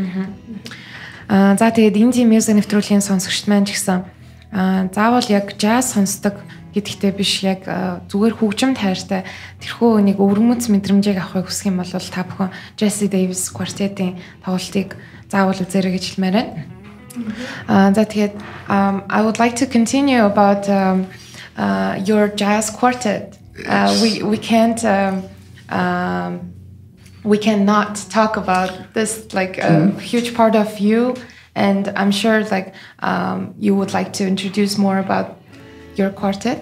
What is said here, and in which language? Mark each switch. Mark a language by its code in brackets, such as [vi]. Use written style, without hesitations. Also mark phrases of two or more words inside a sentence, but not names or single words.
[mn] За тэгээд Indie Music нэвтрүүлгийн сонсогчд маань ч гэсэн заавал яг jazz сонсдог гэдэгтээ биш, яг зүгээр хөгжим тайртай тэрхүү нэг өвөрмөц мэдрэмжийг авахыг хүсэх юм бол та бүхэн Jessie Davis quartet-ийн тоглолтыг заавал үзээрэй гэж хэлмээр байна. За тэгээд [en] I would like to continue about your jazz quartet. We cannot talk about this like a huge part of you, and I'm sure like you would like to introduce more about your quartet.